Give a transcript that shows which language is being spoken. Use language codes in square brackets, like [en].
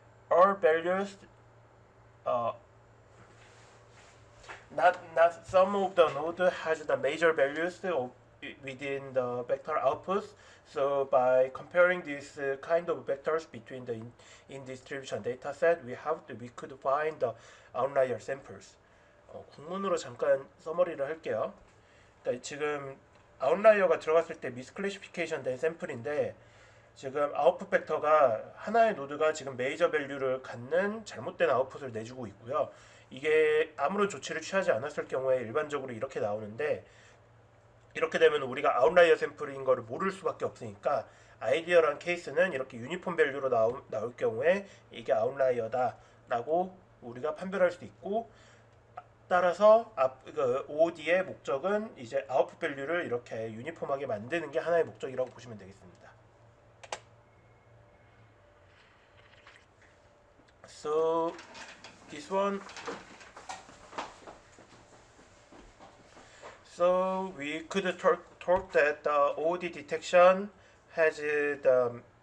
[en] All values, not some of the node has the major values within the vector outputs. So by comparing these kind of vectors between the in distribution dataset, we could find the outlier samples. [ko] 국문으로 잠깐 서머리를 할게요. 그러니까 지금 아웃라이어가 들어갔을 때 미스클래시피케이션 된 샘플인데, 지금 아웃풋 벡터가 하나의 노드가 지금 메이저 밸류를 갖는 잘못된 아웃풋을 내주고 있고요. 이게 아무런 조치를 취하지 않았을 경우에 일반적으로 이렇게 나오는데, 이렇게 되면 우리가 아웃라이어 샘플인 거를 모를 수밖에 없으니까 아이디어란 케이스는 이렇게 유니폼 밸류로 나올 경우에 이게 아웃라이어다 라고 우리가 판별할 수 있고, 따라서 OOD의 목적은 이제 아웃풋 밸류를 이렇게 유니폼하게 만드는 게 하나의 목적이라고 보시면 되겠습니다. [en] So this one, so we could talk that the OOD detection has the